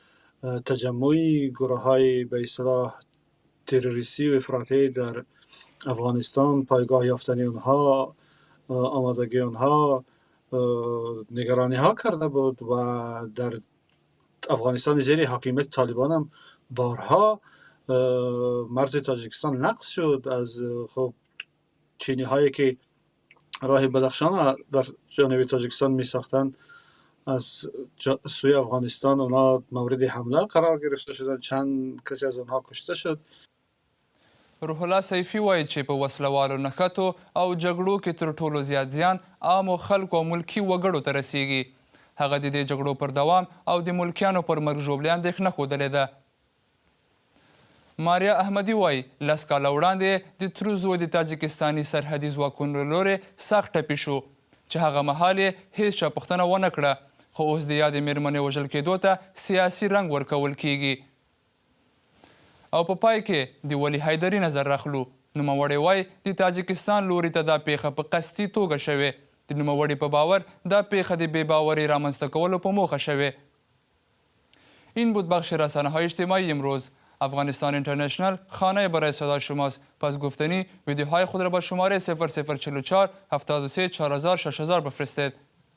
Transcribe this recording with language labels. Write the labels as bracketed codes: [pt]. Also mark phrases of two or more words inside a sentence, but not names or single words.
[fa] تجمع گروه های به اصطلاح تروریستی و افراطی در افغانستان پایگاه یافتنی اونها آمادگی اونها نگرانی ها کرده بود و در افغانستان زیر حاکمیت طالبان هم بارها مرز تاجیکستان نقض شد. از خب چینی هایی که راه بدخشان در جانب تاجیکستان می ساختند از سوی افغانستان اونا مورد حمله قرار گرفته شدند. چند کسی از اونها کشته شد. [ps] روح الله سیفي وایي چې په وسلوالو نښتو او جګړو کې تر ټولو زیات زیان عامو خلکو او ملکي وګړو ته رسیږي. هغه د دې جګړو پر دوام او د ملکیانو پر مرګ ژوبلې اندېښنه ښودلې ده. ماریا احمدي وایي 10 کاله وړاندې د ترو زوی د تاجکستاني سرحدي ځواکونو له لورې سخت ټپي شو چې هغه مهال یې هیڅ چا پوښتنه ونه کړه خو اوس د یادې مېرمنې وژل کېدو ته سیاسي رنګ ورکول کیږي. او په پای کې د ولی حیدري نظر راخلو. نوموړی وایي د تاجکستان لوري ته دا پیښه په قصدي توګه شوې. د نوموړي په باور دا پیښه د بېباورۍ رامنځته کولو په موخه شوې. [fa] این بود بخش رسانه‌های اجتماعی امروز. افغانستان اینترنشنال خانه برای صدای شماست. پس گفتنی ویدیوهای خود را با شماره 0044 73 4000 6000 بفرستید.